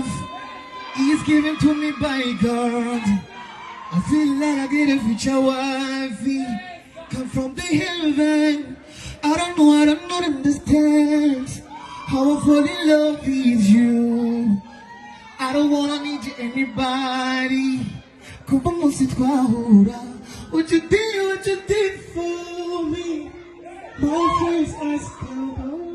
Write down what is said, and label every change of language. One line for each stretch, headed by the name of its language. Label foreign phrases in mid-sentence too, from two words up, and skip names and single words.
English: It's given to me by God. I feel like I get a future wifey. Come from the heaven. I don't understand how I fall in love with you. I don't wanna need you anybody.
Rundi: Kuba munsi twahura.
English: What you did for me. My friends ask about